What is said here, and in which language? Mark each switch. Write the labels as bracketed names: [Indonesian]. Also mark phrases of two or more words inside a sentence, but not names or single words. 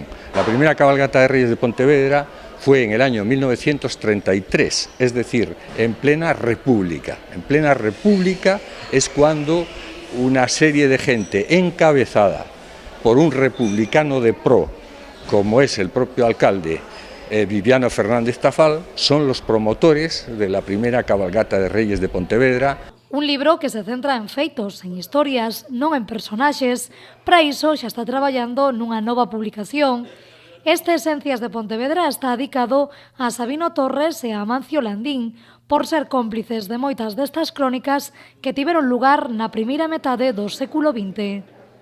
[Spanish] La primera cabalgata de Reyes de Pontevedra fue en el año 1933, es decir, en plena República. En plena República es cuando una serie de gente encabezada por un republicano de pro, como es el propio alcalde Viviano Fernández Tafall, son los promotores de la primera cabalgata de Reyes de Pontevedra. [Galician] Un libro que se centra en feitos, en historias, non en personaxes. Para iso xa está traballando nunha nova publicación. Este Esencias de Pontevedra está dedicado a Sabino Torres e a Amancio Landín por ser cómplices de moitas destas crónicas que tiveron lugar na primeira metade do século XX.